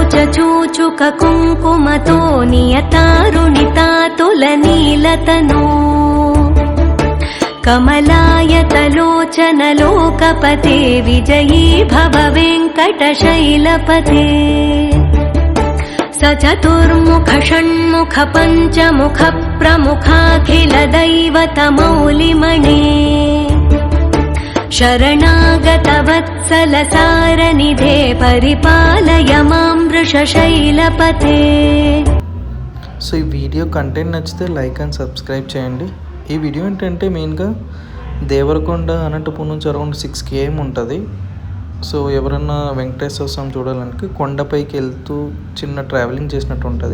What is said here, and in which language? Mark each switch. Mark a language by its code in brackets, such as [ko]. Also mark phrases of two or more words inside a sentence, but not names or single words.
[sa] చూచుక కుంకుమతో నియతారుణితాతులనీలతనో కమలాయతలోచనలోకపతే విజయీ భవ వెంకటశైలపతే स चतुर्मुख षण्मुख पञ्चमुख प्रमुखाखिल दैवतमौलिमणे शरणागत वत्सल सारनिधे परिपालय मां वृषशैलपते। [te] సో ఈ వీడియో కంటెంట్ నచ్చితే [en] like and subscribe [te] చేయండి. ఈ వీడియో ఏంటంటే మెయిన్గా దేవరకొండ అనంతపురం నుంచి అరౌండ్ 6 km ఉంటుంది. సో ఎవరన్నా వెంకటేశ్వర స్వామి చూడాలంటే కొండపైకి వెళ్తూ చిన్న ట్రావెలింగ్ చేసినట్టు ఉంటుంది.